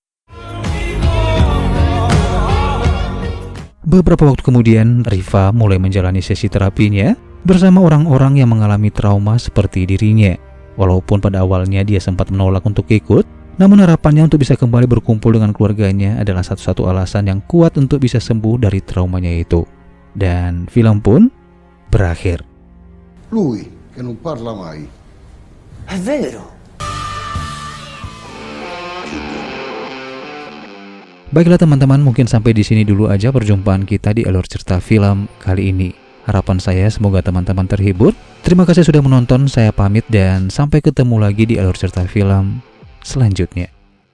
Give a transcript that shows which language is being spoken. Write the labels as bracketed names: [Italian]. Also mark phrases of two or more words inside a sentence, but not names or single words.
[Indonesian] Beberapa waktu kemudian, Riva mulai menjalani sesi terapinya bersama orang-orang yang mengalami trauma seperti dirinya. Walaupun pada awalnya dia sempat menolak untuk ikut, namun harapannya untuk bisa kembali berkumpul dengan keluarganya adalah satu-satu alasan yang kuat untuk bisa sembuh dari traumanya itu. dan film pun berakhir. [Italian] Lui, che non parla mai. È vero. [Indonesian] Baiklah teman-teman, mungkin sampai di sini dulu aja perjumpaan kita di alur cerita film kali ini. Harapan saya semoga teman-teman terhibur. Terima kasih sudah menonton, saya pamit dan sampai ketemu lagi di alur cerita film selanjutnya.